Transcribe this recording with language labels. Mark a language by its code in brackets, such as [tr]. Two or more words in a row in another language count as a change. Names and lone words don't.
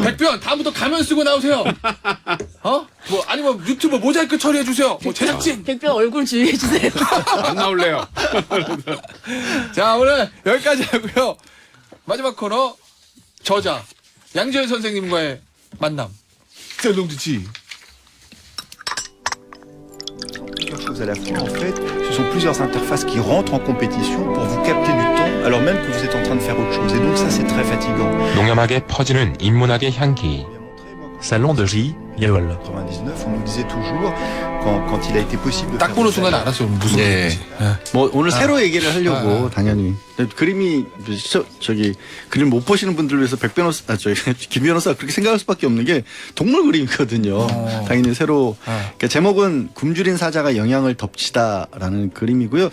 [ko] 백변 다음부터 가면 쓰고 나오세요. 뭐 아니면 유튜브 모자이크 처리해 주세요. 뭐 제작진. 백변 얼굴 주의해 주세요. 안 나올래요. 자, 오늘 여기까지 하고요. 마지막 코너 저자 양지열 선생님과의 만남. 셀롱드지. [fr] Plusieurs choses à la fois. En fait, ce sont plusieurs interfaces qui rentrent en compétition pour vous capter du temps alors même que vous êtes en train de faire autre chose. Et donc ça, c'est très fatigant. [ko] 농염하게 퍼지는 인문학의 향기. Salon de J. 예월. [fr] 99, on nous disait toujours quand il a été possible de [ko] 딱 [fr] faire [ko] 보는 [fr] des [ko] 순간 [fr] stages, [ko] 알았어요. 무슨 네. 얘기인지. 뭐 오늘 새로 얘기를 하려고 당연히 그림이 저기 그림 못 보시는 분들을 위해서 백 변호사 김 변호사가 그렇게 생각할 수밖에 없는 게 동물 그림이거든요. 당연히 새로 그러니까 제목은 굶주린 사자가 영양을 덮치다라는 그림이고요.